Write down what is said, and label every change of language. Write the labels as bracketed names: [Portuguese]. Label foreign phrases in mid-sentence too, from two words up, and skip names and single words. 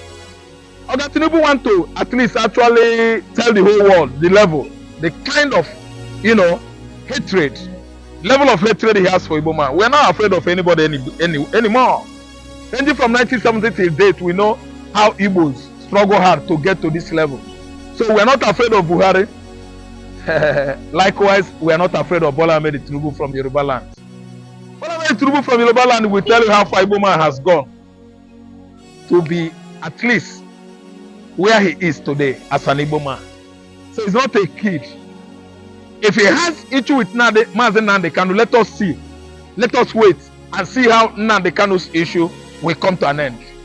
[English] Or that Tinubu want to at least actually tell the whole world the level, the kind of, hatred, level of hatred he has for Igbo man. We are not afraid of anybody anymore. Ranging from 1970 till date, we know how Igbos struggle hard to get to this level. So we are not afraid of Buhari. Likewise, we are not afraid of Bola Ahmed Tinubu from Yoruba land. Bola Ahmed Tinubu from Yoruba land will tell you how far Igbo man has gone to be at least where he is today as an Igbo man. So he's not a kid. If he has issue with Nnamdi Kanu, let us see. Let us wait and see how Nnamdi Kanu's issue will come to an end.